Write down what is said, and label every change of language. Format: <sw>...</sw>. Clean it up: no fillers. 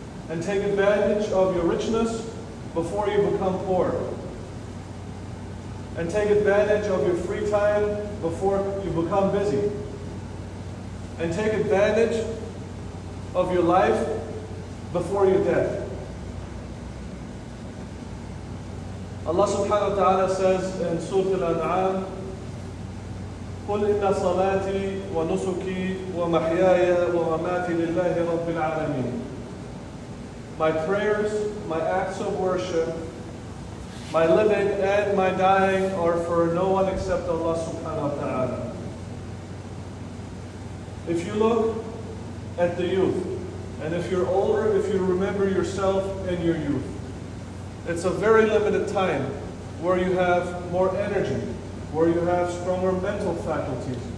<en>And take advantage of your richness before you become poor. And take advantage of your free time before you become busy. And take advantage of your life before your death. Allah subhanahu wa ta'ala says in Surah Al-An'am,</en> <ar>قُلْ إِنَّ صَلَاتِي وَنُسُكِي وَمَحْيَايَ وَمَمَاتِي لِلَّهِ رَبِّ الْعَالَمِينَ.</ar> <en>My prayers, my acts of worship, my living and my dying are for no one except Allah subhanahu wa ta'ala. If you look at the youth, and if you're older, if you remember yourself in your youth, it's a very limited time where you have more energy, where you have stronger mental faculties.</en>